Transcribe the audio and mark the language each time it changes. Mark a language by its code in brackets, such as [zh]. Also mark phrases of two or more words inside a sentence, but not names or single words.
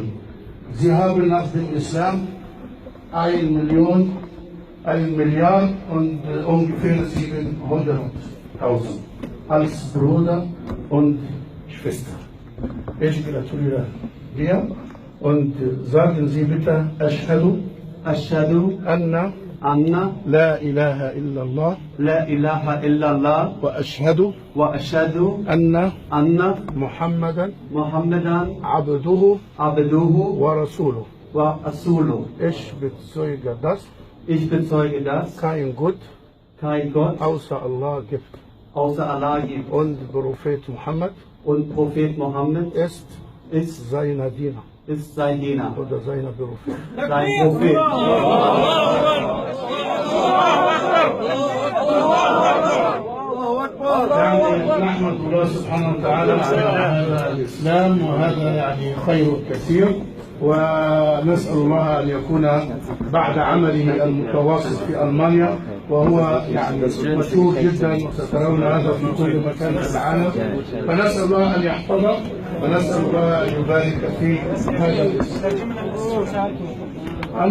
[de] Sie haben nach dem Islam 1 Milliard und ungefähr 700.000 als Bruder und Schwester. Ich gratuliere dir und sagen Sie bitte, [ar] Ashhadu Anna لا إله إلا الله لا إله إلا الله وأشهد أن محمدا Muhammadan عبده Abduhu ورسوله. ورسوله. [de] Ich bezeuge, dass Ich bezeuge, dass kein Gott kein Gott außer Allah gibt außer Allah gibt und Prophet Muhammad und Prophet Mohammed ist ist seiner Diener sein Diener, oder seiner Prophet. sein Prophet. [ar] يعني نحمد الله سبحانه وتعالى على هذا الإسلام، وهذا يعني خير كثير، ونسأل الله أن يكون بعد عمله المتواصل في ألمانيا، وهو يعني مشهور جدا وسترون هذا في كل مكان في العالم، فنسأل الله أن يحفظه ونسأل الله أن يبارك في هذا الإسلام.